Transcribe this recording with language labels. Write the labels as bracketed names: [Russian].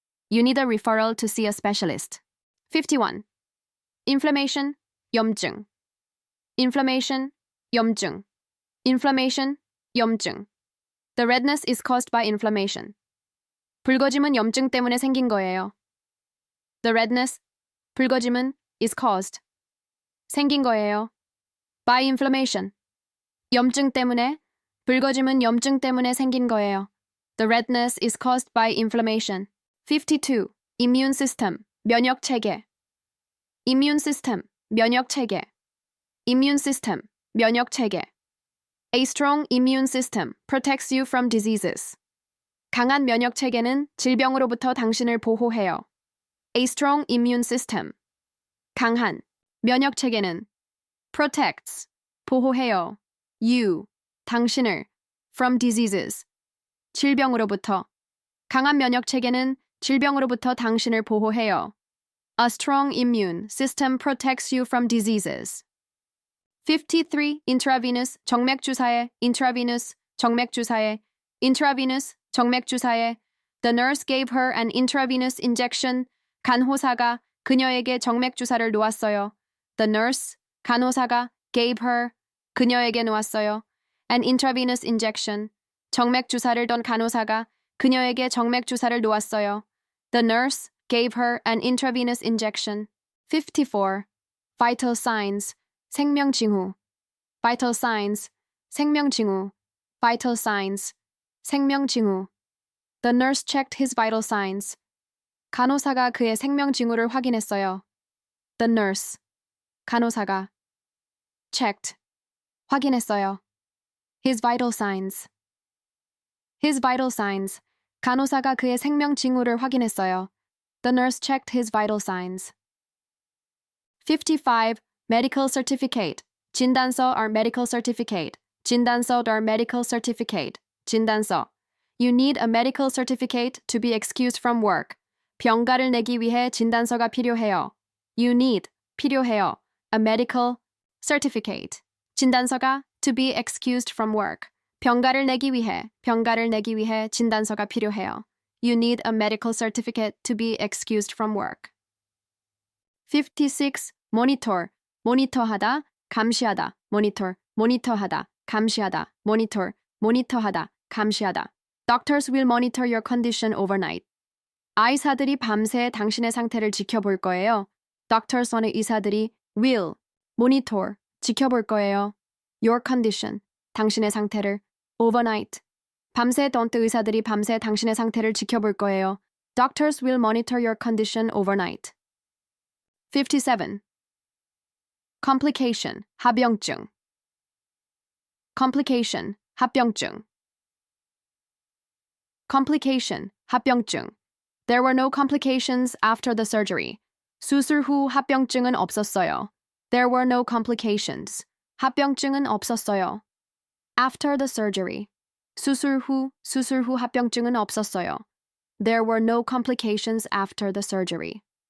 [English] You need a referral to see a specialist. 51. Inflammation, 염증. Inflammation, 염증. Inflammation, 염증. The redness is caused by inflammation. [Korean] 붉어짐은 염증 때문에 생긴 거예요. [English] The redness, [Korean] 붉어짐은 [English] is caused. [Korean] 생긴 거예요. [English] By inflammation. [Korean] 염증 때문에, 붉어짐은 염증 때문에 생긴 거예요. [English] The redness is caused by inflammation. 52. Immune system, 면역 체계. Immune system, 면역 체계. Immune system, 면역 체계. A strong immune system protects you from diseases. [Korean] 강한 면역 체계는 질병으로부터 당신을 보호해요. [English] A strong immune system. [Korean] 강한 면역 체계는 [English] protects, [Korean] 보호해요. [English] You, [Korean] 당신을 [English] from diseases. [Korean] 질병으로부터. 강한 면역 체계는 질병으로부터 당신을 보호해요. [English] A strong immune system protects you from diseases. 53. Intravenous, 정맥주사에, intravenous, 정맥주사에, intravenous, 정맥주사에. The nurse gave her an intravenous injection. [Korean] 간호사가 그녀에게 정맥주사를 놓았어요. [English] The nurse, [Korean] 간호사가 [English] gave her, [Korean] 그녀에게 놓았어요. [English] An intravenous injection. [Korean] 정맥주사를 던 간호사가 그녀에게 정맥주사를 놓았어요. [English] The nurse gave her an intravenous injection. 54. Vital signs, 생명징후. Vital signs, 생명징후. Vital signs, 생명징후. The nurse checked his vital signs. [Korean] 간호사가 그의 생명징후를 확인했어요. [English] The nurse, 간호사가 checked, 확인했어요. His vital signs. His vital signs. [Korean] 간호사가 그의 생명징후를 확인했어요. [English] The nurse checked his vital signs. 55. Medical certificate. 진단서 or medical certificate. 진단서 or medical certificate. [Korean] 진단서. [English] You need a medical certificate to be excused from work. [Korean] 병가를 내기 위해 진단서가 필요해요. [English] You need, [Korean] 필요해요. [English] A medical certificate. [Korean] 진단서가 [English] to be excused from work. [Korean] 병가를 내기 위해 진단서가 필요해요. [English] You need a medical certificate to be excused from work. 56. [Korean] Monitor, 모니터하다, 감시하다, monitor, 모니터하다, 감시하다, monitor, 모니터하다, 감시하다. [English] Doctors will monitor your condition overnight. [Korean] 의사들이 밤새 당신의 상태를 지켜볼 거예요. [English] Doctors [Korean] 원의 의사들이 [English] will, monitor, [Korean] 지켜볼 거예요. [English] Your condition, [Korean] 당신의 상태를 [English] overnight. [Korean] 밤새 don't 의사들이 밤새 당신의 상태를 지켜볼 거예요. [English] Doctors will monitor your condition overnight. 57. Complication, 합병증. Complication, 합병증. Complication, 합병증. There were no complications after the surgery. [Korean] 수술 후 합병증은 없었어요. [English] There were no complications. [Korean] 합병증은 없었어요. [English] After the surgery. [Korean] 수술 후 합병증은 없었어요. [English] There were no complications after the surgery.